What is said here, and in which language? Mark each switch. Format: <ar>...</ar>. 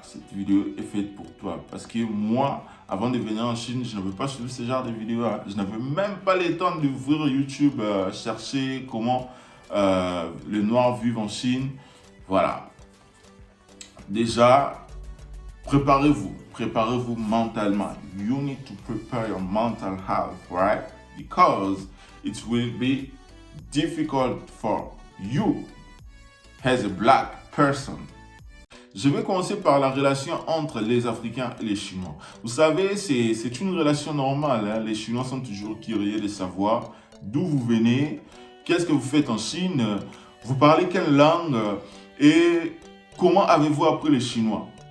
<fr>Cette vidéo est faite pour toi parce que moi, avant de venir en Chine, je n'avais pas suivi ce genre de vidéos. Je n'avais même pas le temps d'ouvrir YouTube, chercher comment les noirs vivent en Chine. Voilà. Déjà, préparez-vous mentalement.</fr> <en>You need to prepare your mental health, right? Because it will be difficult for you as a black person.</en> <fr>Je vais commencer par la relation entre les Africains et les Chinois. Vous savez, c'est une relation normale. Hein? Les Chinois sont toujours curieux de savoir d'où vous venez, qu'est-ce que vous faites en Chine, vous parlez quelle langue et comment avez-vous appris le chinois.</fr>